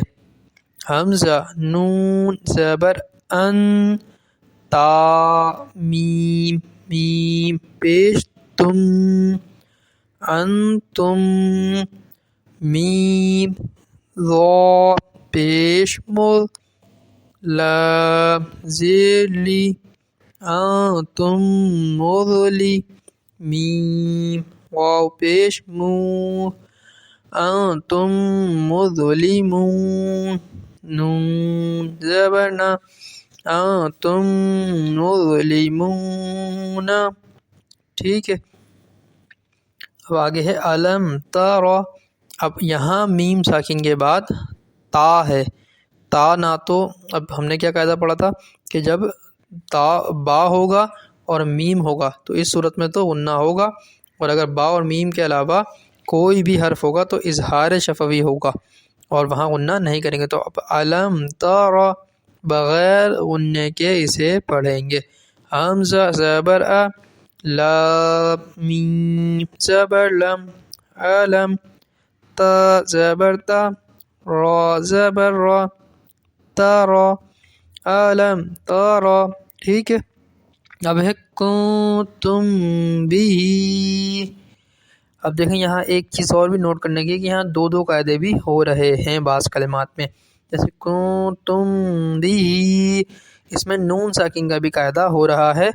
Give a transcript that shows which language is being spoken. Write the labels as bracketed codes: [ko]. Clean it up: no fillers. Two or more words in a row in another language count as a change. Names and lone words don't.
[ur] حمزہ نون زبر ان، تا میم میم پیش تم، انتم میم ضا پیش مل، لام زیلی، [ar] انتم مظلی، [ur] میم واو پیش مو، [ar] انتم مظلمون، [ur] نون زبرنا، [ar] انتم مظلمون۔ [ur] ٹھیک ہے، اب آگے ہے [ar] علم ترى۔ [ur] اب یہاں میم ساکن کے بعد تا ہے، تا نہ تو اب ہم نے کیا قاعدہ پڑھا تھا کہ جب تا با ہوگا اور میم ہوگا تو اس صورت میں تو غنہ ہوگا، اور اگر با اور میم کے علاوہ کوئی بھی حرف ہوگا تو اظہار شفوی ہوگا اور وہاں غنہ نہیں کریں گے۔ تو اب [ar] علم ترى [ur] بغیر غنہ کے اسے پڑھیں گے۔ حمزہ زبر ا، لام میم زبر لم، علم، تا زبر تا، را زبر را، تارا، [ar] علم تارا۔ [ur] ٹھیک ہے، اب ہے کنتم بھی۔ اب دیکھیں یہاں ایک چیز اور بھی نوٹ کرنے کی کہ یہاں دو قاعدے بھی ہو رہے ہیں بعض کلمات میں، جیسے کنتم بھی، اس میں نون ساکن کا بھی قاعدہ ہو رہا ہے۔